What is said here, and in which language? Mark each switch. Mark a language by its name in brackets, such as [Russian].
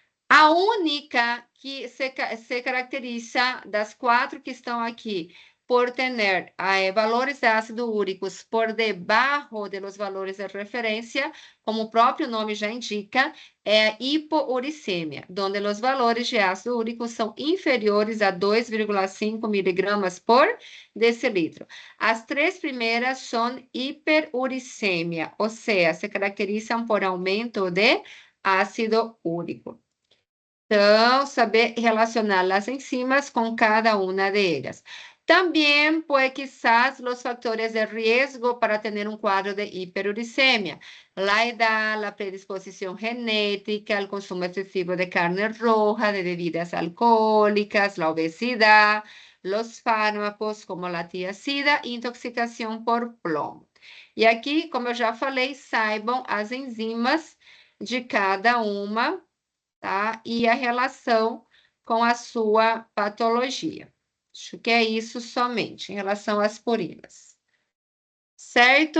[Portuguese] A única que se caracteriza das 4 que estão aqui por ter valores de ácido úricos por debaixo de los valores de referência, como o próprio nome já indica, é a hipouricemia, onde os valores de ácido úrico são inferiores a 2,5 miligramas por decilitro. As 3 primeiras são hiperuricemia, ou seja, se caracterizam por aumento de ácido úrico. Então, saber relacionar as enzimas com cada uma delas. [Spanish] También, pues, quizás los factores de riesgo para tener un cuadro de hiperuricemia. La edad, la predisposición genética, el consumo excesivo de carne roja, de bebidas alcohólicas, la obesidad, los fármacos como la tiazida, intoxicación por plomo. [Portuguese] E aqui, como eu já falei, saibam as enzimas de cada uma, tá? E a relação com a sua patologia. Acho que é isso somente, em relação às purinas. Certo?